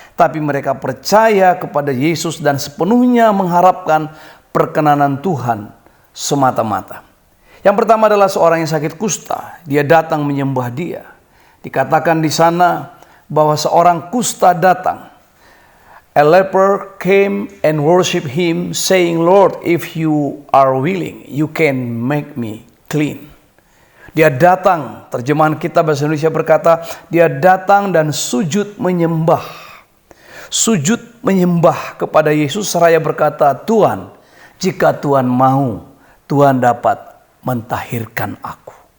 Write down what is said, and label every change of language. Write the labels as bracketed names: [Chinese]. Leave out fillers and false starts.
[Indonesian] Tapi mereka percaya kepada Yesus dan sepenuhnya mengharapkan perkenanan Tuhan semata-mata. Yang pertama adalah seorang yang sakit kusta. Dia datang menyembah Dia. Dikatakan di sana bahwa seorang kusta datang. [English] A leper came and worshiped Him, saying, Lord, if you are willing, you can make me clean. [Indonesian] Dia datang, terjemahan kita bahasa Indonesia berkata, dia datang dan sujud menyembah. Sujud menyembah kepada Yesus seraya berkata, Tuhan, jika Tuhan mau, Tuhan dapat mentahirkan aku.